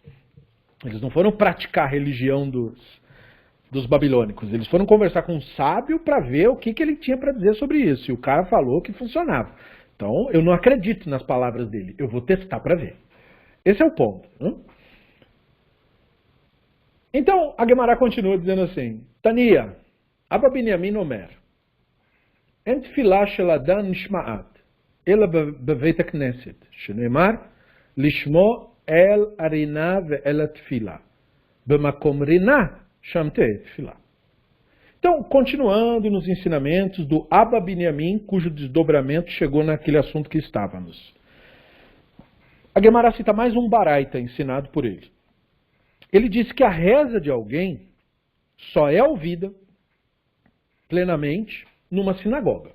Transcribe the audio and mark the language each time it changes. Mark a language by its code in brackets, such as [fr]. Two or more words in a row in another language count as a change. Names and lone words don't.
[pt] Eles não foram praticar a religião dos babilônicos. Eles foram conversar com um sábio para ver o que ele tinha para dizer sobre isso. E o cara falou que funcionava. Então, eu não acredito nas palavras dele. Eu vou testar para ver. Esse é o ponto. Né? Então, a Gemara continua dizendo assim, [he] תניא, אבא בנימין אומר, אין תפלה של אדם נשמעת, אלא בבית הכנסת, שנאמר, לשמוע אל הרנה ואל התפלה, במקום רנה, שם תהא תפלה. [pt] Então, continuando nos ensinamentos do Abba Binyamin, cujo desdobramento chegou naquele assunto que estávamos. A Gemara cita mais um baraita ensinado por ele. Ele disse que a reza de alguém só é ouvida plenamente numa sinagoga.